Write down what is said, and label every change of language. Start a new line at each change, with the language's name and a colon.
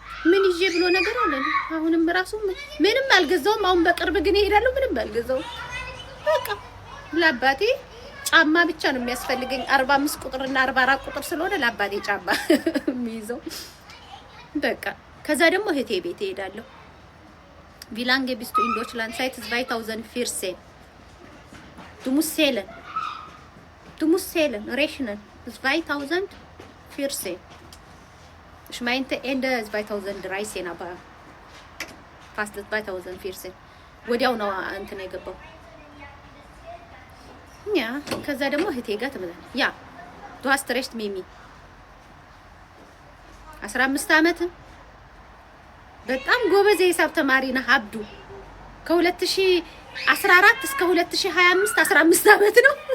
Amharic: ምን ይዤ ብሎ ነገር አለ። አሁንም ራሱ ምንም አልገዛውም። አሁን በቅርብ ግን እሄዳለሁ። ምንም አልገዛውም። በቃ ለአባቴ ጫማ ብቻ ነው የሚያስፈልገኝ። 45 ቁጥርና 44 ቁጥር ስለሆነ ለአባቴ ጫማ የሚይዘው በቃ። ከዛ ደግሞ እህቴ ቤት እሄዳለሁ።
German: ቪላንጌ ቢስቱ ኢን ዶችላንድ ሳይት 2014 Du musst zählen, rechnen. 2014. Ich meinte Ende 2013, aber fast 2014.
Amharic: ወዲያው ነው እንትን የገባው። ያ ከዛ ደግሞ እህቴ ጋር ተመጣጣኝ ያ
German: du hast recht
Amharic: ሚሚ 15 አመት በጣም ጎበዝ የሂሳብ ተማሪ ነህ አብዱ። ከ2014 እስከ 2025 15 አመት ነው።